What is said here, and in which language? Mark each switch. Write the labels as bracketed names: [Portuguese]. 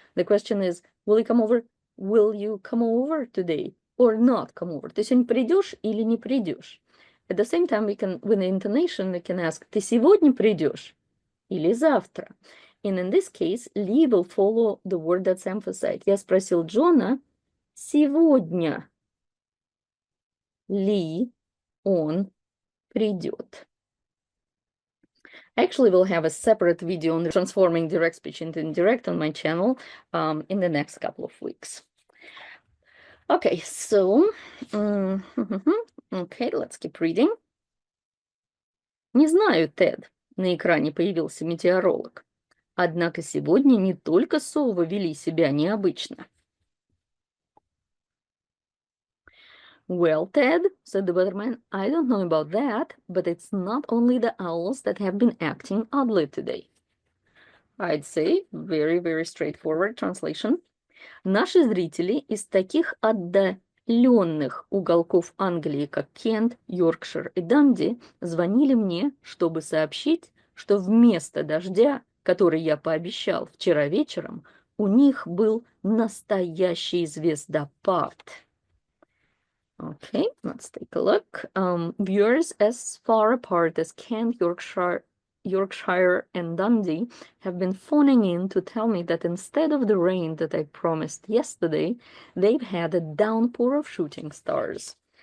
[English] The question is, will you come over? Will you come over today? Or not come over? [Russian] Ты сегодня придешь или не придешь? [English] At the same time, we can, with the intonation, we can ask, ты сегодня придешь или завтра? And in this case, Lee will follow the word that's emphasized. [Russian] Я спросил Джона, сегодня ли он придет? [English] Actually, we'll have a separate video on transforming direct speech into indirect on my channel in the next couple of weeks. Okay, so, okay, let's keep reading. [Russian] Не знаю, Тед. На экране появился метеоролог. Однако сегодня не только совы вели себя необычно. [English] Well, Ted, said the weatherman, I don't know about that, but it's not only the owls that have been acting oddly today. I'd say very, very straightforward translation. [Russian] Наши зрители из таких отдаленных уголков Англии, как Кент, Йоркшир и Данди, звонили мне, чтобы сообщить, что вместо дождя, который я пообещал вчера вечером, у них был настоящий звездопад. [English] Okay, let's take a look. Viewers as far apart as Kent, Yorkshire and Dundee have been phoning in to tell me that instead of the rain that I promised yesterday, they've had a downpour of shooting stars.